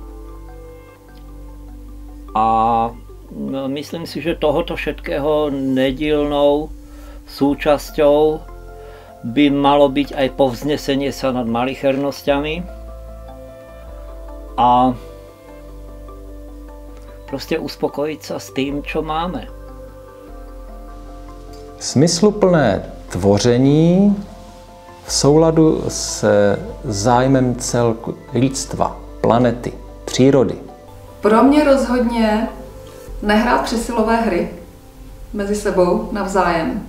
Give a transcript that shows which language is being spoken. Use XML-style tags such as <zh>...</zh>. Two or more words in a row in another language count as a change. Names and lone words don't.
<sk>A myslím si, že tohoto všetkého nedílnou súčasťou by malo byť aj povznesenie sa nad malichernosťami a proste uspokojiť sa s tým, čo máme.</sk> <cs>Smysluplné tvoření v souladu se zájmem celku lidstva, planety, přírody. Pro mě rozhodně nehrát přesilové hry mezi sebou navzájem.</cs>